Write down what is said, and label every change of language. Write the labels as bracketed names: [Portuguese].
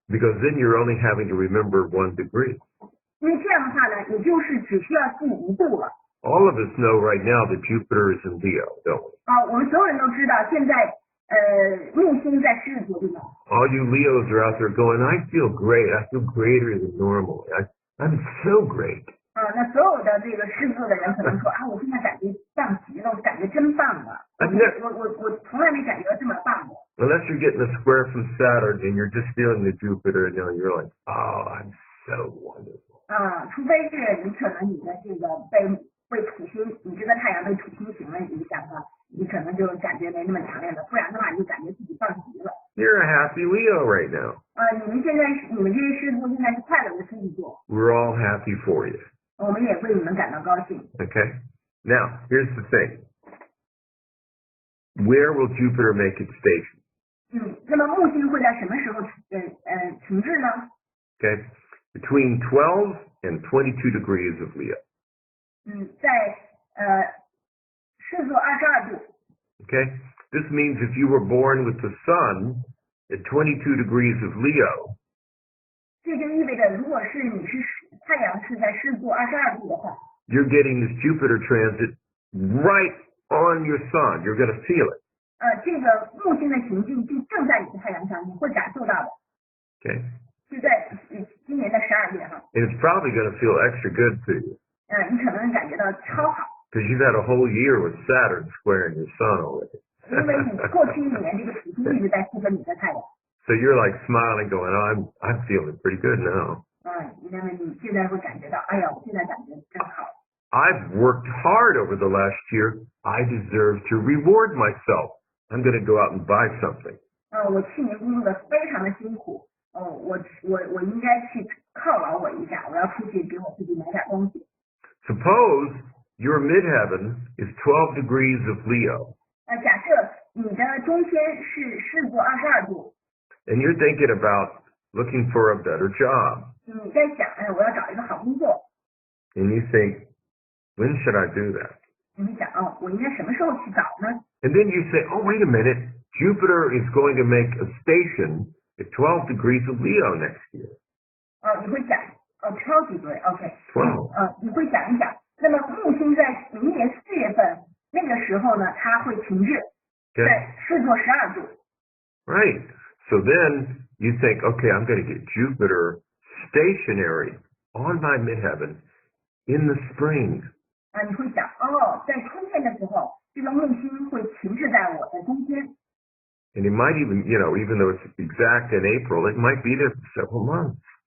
[English] Because then you're only having to remember 1 degree. [Chinese] 因为这样的话呢，也就是只需要记1度了。 [English] All of us know right now that Jupiter is in Leo, don't we? [Chinese] 我们所有人都知道，现在木星在狮子座里面。 [English] All you Leos are out there going, "I feel great. I feel greater than normal. I'm so great." [Chinese] 那所有的这个狮子座的人可能说我现在感觉棒极了，我感觉真棒啊！我从来没感觉到这么棒过。 [English] Unless you're getting a square from Saturn and you're just feeling the Jupiter, and you're like, "Oh, I'm so wonderful." [Chinese] 除非是你可能你的这个被土星，你这个太阳被土星行了影响啊，你可能就感觉没那么强烈了，不然的话你就感觉自己棒极了。 [English] You're a happy Leo right now. [Chinese] 你们这些狮子座现在是快乐的狮子座。 [English] We're all happy for you. [Chinese] 我们也为你们感到高兴。 [English] Okay? Now, here's the thing. Where will Jupiter make its station? [Chinese] 那么木星会在什么时候停滞呢？ [English] Okay? Between 12 and 22 degrees of Leo. [Chinese] 在狮子座22度。 [English] Okay? This means if you were born with the sun at 22 degrees of Leo, [Chinese] 这就意味着，如果是你是太阳是在狮子座22度的话， [English] you're getting this Jupiter transit right on your sun. You're going to feel it. [Chinese] 这个木星的行进就正在你的太阳上，你会感受到的。 [English] Okay? [Chinese] 就在今年的12月哈。 [English] And it's probably going to feel extra good to you. [Chinese] 你可能感觉到超好。 [English] Because you've had a whole year with Saturn squaring your sun already. [Chinese] 因为你过去1年这个土星一直在吸引你的太阳。 [English] So you're like smiling, going, "Oh, I'm feeling pretty good now." [Chinese] 那么你现在会感觉到，哎呀，我现在感觉真好。 [English] I've worked hard over the last year. I deserve to reward myself. I'm going to go out and buy something. [Chinese] 我去年工作的非常的辛苦。我应该去犒劳我一下，我要出去给我自己买点东西。 [English] Suppose your midheaven is 12 degrees of Leo. [Chinese] 假设你的中天是狮子座22度。 [English] And you're thinking about looking for a better job. [Chinese] 你在想，我要找一个好工作。 [English] And you think, when should I do that? [Chinese] 你会想，我应该什么时候去找呢？ [English] And then you say, oh, wait a minute, Jupiter is going to make a station at 12 degrees of Leo next year. [Chinese] 你会想， [English] 12 degree, OK. 12. [Chinese] 你会想一想，那么木星在明年4月份那个时候呢，它会停滞，在狮子座12度。 [English] Right. So then you think, okay, I'm going to get Jupiter stationary on my midheaven in the spring. [Chinese] 你会想，在春天的时候，这个木星会停滞在我的中间。 [English] And it might even, even though it's exact in April, it might be there for several months.